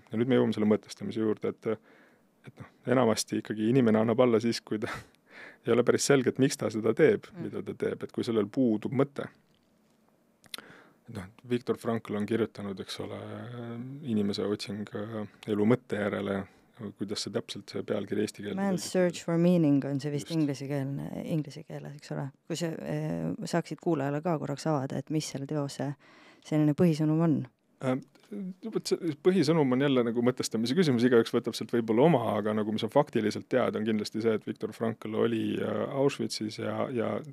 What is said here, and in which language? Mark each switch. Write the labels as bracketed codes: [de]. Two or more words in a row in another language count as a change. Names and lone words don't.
[et] Ja nüüd me jõuame selle mõtestamise juurde, et enamasti ikkagi inimene annab alla siis, kui ta ei ole päris selge, et miks ta seda teeb, mida ta teeb, et kui sellel puudub mõte. Viktor Frankl on kirjutanud, eks ole, inimese otsing elu mõtte järele, kuidas see täpselt see pealkiri eesti keeles. Man's search for meaning on see vist inglise keeles, eks ole. Kui saaksid kuulajale ka korraks avada, et mis selle teose selline põhisõnum on? Põhisõnum on jälle nagu mõtestamise küsimus, igaüks võtab sealt võib-olla oma, aga nagu mis on faktiliselt teada, on kindlasti see, et Viktor Frankl oli Auschwitzis ja